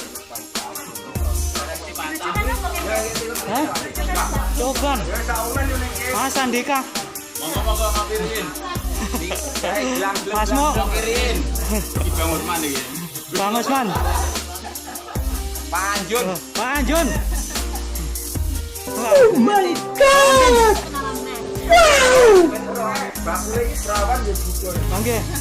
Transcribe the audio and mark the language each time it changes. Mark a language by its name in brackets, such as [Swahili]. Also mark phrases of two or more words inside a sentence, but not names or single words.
[Javanese] Hah? Coban. Mas Andika. Monggo ngapirin. Mas Mo. Ngapirin. Bang Usman iki. Bang Usman. Pak Anjun Pak Anjun. [English] Oh my god! Wow! [Indonesian] Oke.